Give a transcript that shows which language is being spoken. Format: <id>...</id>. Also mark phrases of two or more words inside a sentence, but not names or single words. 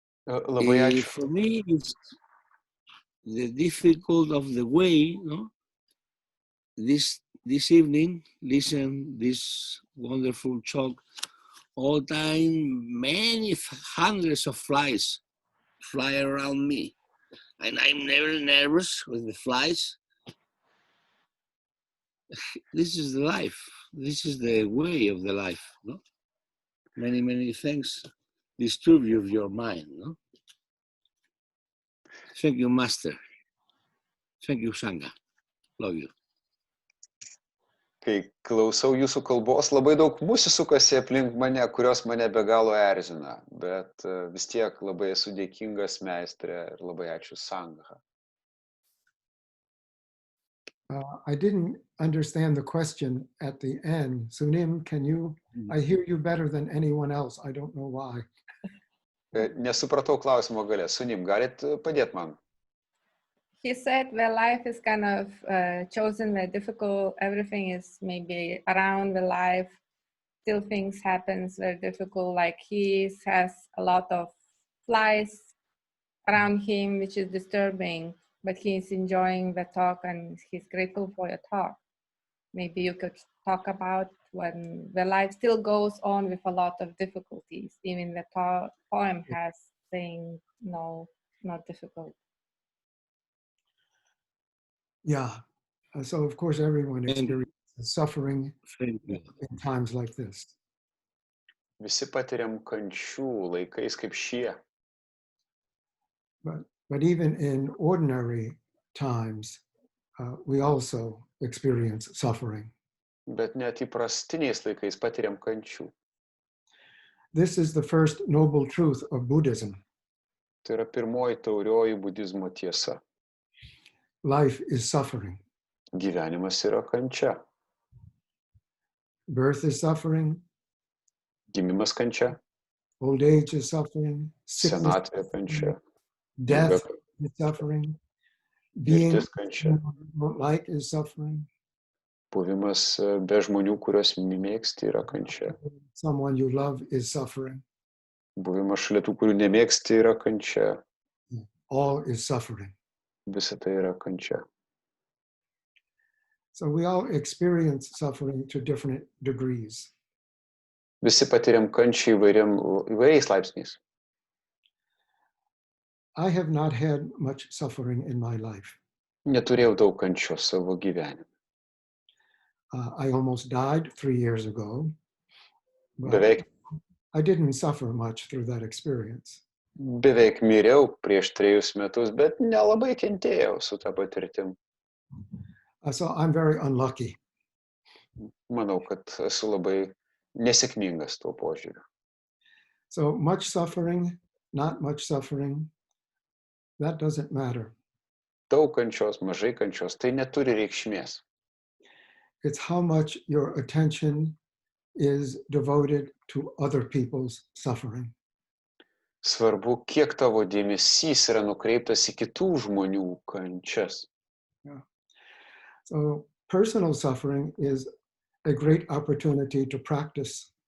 <lt>Labai ačiū.</lt> <en>For me, it's the difficult of the way, no? This evening, listen this wonderful talk. All time, many hundreds of flies fly around me, and I'm never nervous with the flies. This is the life. This is the way of the life. No? Many things disturb you of your mind. No? Thank you, Master. Thank you, Sangha. Love you.</en> <lt>Kai klausau jūsų kalbos, labai daug musių sukasi aplink mane, kurios mane be galo erzina, bet vis tiek labai esu dėkingas meistrė ir labai ačiū Sangha.</lt> <en>I didn't understand the question at the end. Sunim, can you, I hear you better than anyone else. I don't know why.</en> <lt>Nesupratau klausimo gale. Sunim, galit padėti man?</lt> <en>He said the life is kind of chosen, the difficult, everything is maybe around the life, still things happens very difficult, like he has a lot of flies around him, which is disturbing, but he's enjoying the talk and he's grateful for your talk. Maybe you could talk about when the life still goes on with a lot of difficulties, even the poem has saying, no, not difficult. Yeah. So of course everyone experiences suffering in times like this.</en> <lt>Visi patiriam kančių laikais kaip šie.</lt> <en>But even in ordinary times, we also experience suffering.</en> <lt>Bet net įprastiniais laikais patiriam kančių.</lt> <en>This is the first noble truth of Buddhism.</en> <lt>Tai yra pirmoji taurioji budizmo tiesa.</lt> <en>Life is suffering.</en> <lt>Gyvenimas yra kančia.</lt> <en>Birth is suffering.</en> <lt>Gimimas kančia.</lt> <en>Old age is suffering.</en> <lt>Senatvė kančia.</lt> <en>Death is suffering. Being</en> <lt>kančia.</lt> <en>don't like is suffering.</en> <lt>Buvimas be žmonių, kuriuos mėgsti, yra kančia.</lt> <en>Someone you love is suffering.</en> <lt>Buvimas šalia tų, kurių nemėgsti, yra kančia.</lt> <en>All is suffering.</en> <lt>Visa tai yra kančia.</lt> <en>So we all experience suffering to different degrees.</en> <lt>Visi patiriam kančią įvairiais laipsniais.</lt> <en>I have not had much suffering in my life.</en> <lt>Neturėjau daug kančios savo gyvenime.</lt> <en>I almost died 3 years ago.</en> <lt>Beveik</lt> <en>I didn't suffer much through that experience.</en> <lt>Beveik miriau prieš 3 metus, bet nelabai kentėjau su ta patirtim.</lt> <en>So I'm very unlucky.</en> <lt>Manau, kad esu labai nesėkmingas tuo požiūriu.</lt> <en>So much suffering, not much suffering, that doesn't matter.</en> <lt>Daug kančios, mažai kančios, tai neturi reikšmės.</lt> <en>It's how much your attention is devoted to other people's suffering.</en> <lt>Svarbu, kiek tavo dėmesys yra nukreiptas į kitų žmonių kančias.</lt> <en>Yeah. So personal suffering is a great opportunity to practice.</en>